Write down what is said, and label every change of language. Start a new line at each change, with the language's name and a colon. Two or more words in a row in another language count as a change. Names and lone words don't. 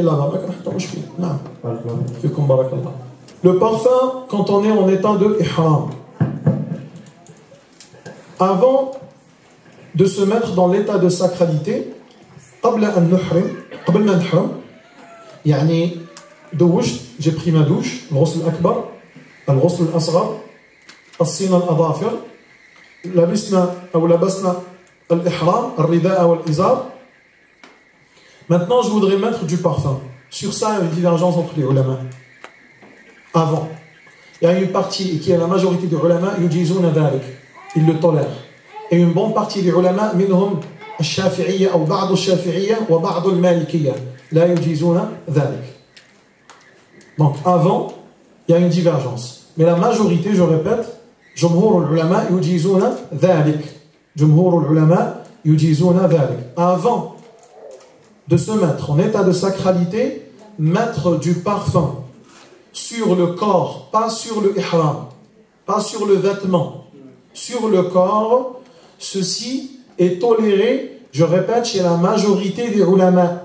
French: Le parfum, quand on est en état de ihram, avant de se mettre dans l'état de sacralité, j'ai pris ma douche,
Arabic: الغسل الأكبر, الغسل الأصغر, الصين الأظافر, لبسنا الإحرام، الرداء والإزار.
French: Maintenant, je voudrais mettre du parfum. Sur ça, il y a une divergence entre les ulama. Avant, il y a une partie qui est la majorité des ulama,
Arabic: يجيزون ذلك.
French: Ils le tolèrent. Et une bonne partie des ulama,
Arabic: منهم الشافعية
French: ou
Arabic: بعض الشافعية
French: ou
Arabic: بعض المالكية، لا يجيزون ذلك.
French: Donc, avant, il y a une divergence. Mais la majorité, je répète,
Arabic: جمهور العلماء يجيزون ذلك. جمهور العلماء يجيزون ذلك.
French: Avant de se mettre en état de sacralité, mettre du parfum sur le corps, pas sur le ihram, pas sur le vêtement, sur le corps, ceci est toléré, je répète, chez la majorité des ulama.